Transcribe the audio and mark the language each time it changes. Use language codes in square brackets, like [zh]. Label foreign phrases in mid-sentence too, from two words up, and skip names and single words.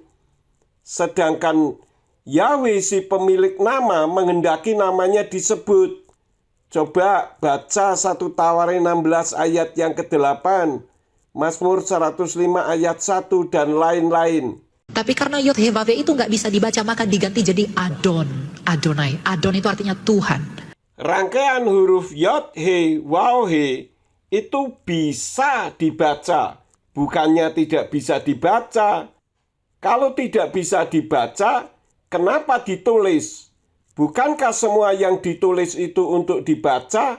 [id] Sedangkan Yahweh si pemilik nama menghendaki namanya disebut. Coba baca 1 Tawarin 16 ayat yang ke-8, Mazmur 105 ayat 1 dan lain-lain. Tapi karena Yod He Vav He itu nggak bisa dibaca, maka diganti jadi Adon. Adonai. Adon itu artinya Tuhan. Rangkaian huruf Yod He Waw He itu bisa dibaca, bukannya tidak bisa dibaca. Kalau tidak bisa dibaca, kenapa ditulis? Bukankah semua yang ditulis itu untuk dibaca?